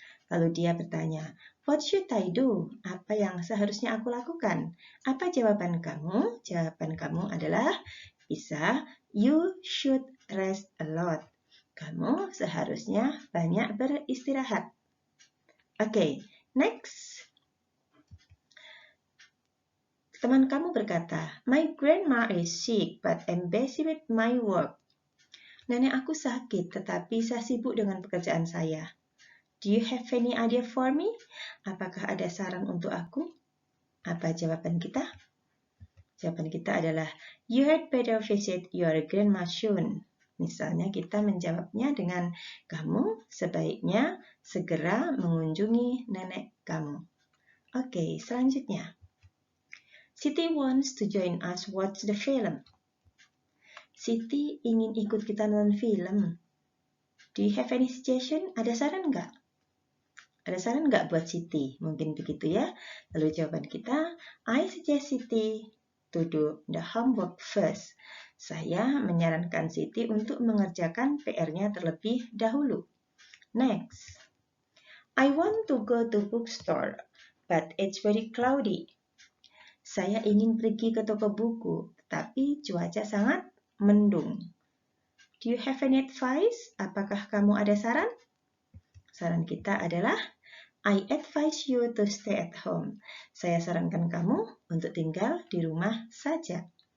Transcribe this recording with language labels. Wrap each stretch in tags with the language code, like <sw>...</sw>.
<id>Lalu dia bertanya,</id> <en>what should I do?</en> <id>Apa yang seharusnya aku lakukan? Apa jawaban kamu? Jawaban kamu adalah bisa,</id> <en>you should rest a lot.</en> <id>Kamu seharusnya banyak beristirahat.</id> <en>Oke, next.</en> <id>Teman kamu berkata,</id> <en>my grandma is sick but I'm busy with my work.</en> <id>Nenek aku sakit tetapi saya sibuk dengan pekerjaan saya.</id> <en>Do you have any idea for me?</en> <id>Apakah ada saran untuk aku? Apa jawaban kita? Jawaban kita adalah,</id> <en>you had better visit your grandma soon.</en> <id>Misalnya kita menjawabnya dengan, kamu sebaiknya segera mengunjungi nenek kamu. Oke, selanjutnya.</id> <en>Siti wants to join us watch the film.</en> <id>Siti ingin ikut kita nonton film.</id> <en>Do you have any suggestion?</en> <id>Ada saran nggak? Ada saran nggak buat Siti? Mungkin begitu ya. Lalu jawaban kita,</id> <en>I suggest Siti to do the homework first.</en> <id>Saya menyarankan Siti untuk mengerjakan PR-nya terlebih dahulu.</id> <en>Next. I want to go to bookstore, but it's very cloudy.</en> <id>Saya ingin pergi ke toko buku, tapi cuaca sangat mendung.</id> <en>Do you have any advice?</en> <id>Apakah kamu ada saran? Saran kita adalah,</id> <en>I advise you to stay at home.</en> <id>Saya sarankan kamu untuk tinggal di rumah saja.</id>